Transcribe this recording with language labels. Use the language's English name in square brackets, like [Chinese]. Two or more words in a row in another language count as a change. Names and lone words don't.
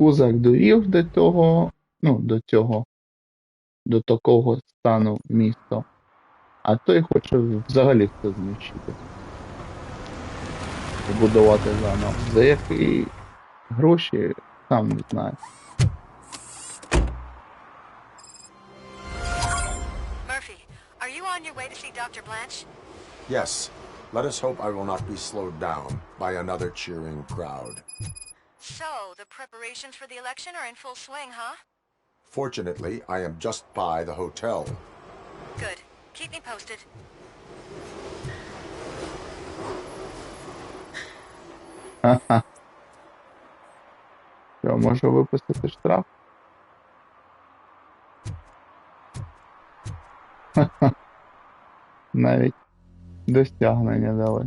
[Ukrainian] Кузак довів до того, до такого стану місто, а той хоче взагалі все знищити. Побудувати заново. За які гроші, сам не знаю. [English] Murphy, are you on your way to see Dr. Blanche? Yes. Let us hope I will not be slowed down by another cheering crowd. So, the preparations for the election are in full swing, huh? Fortunately, I am just by the hotel. Good. Keep me posted. Ха-ха. [Ukrainian] Що, можу випустити штраф? Ха-ха. Навіть досягнення дали.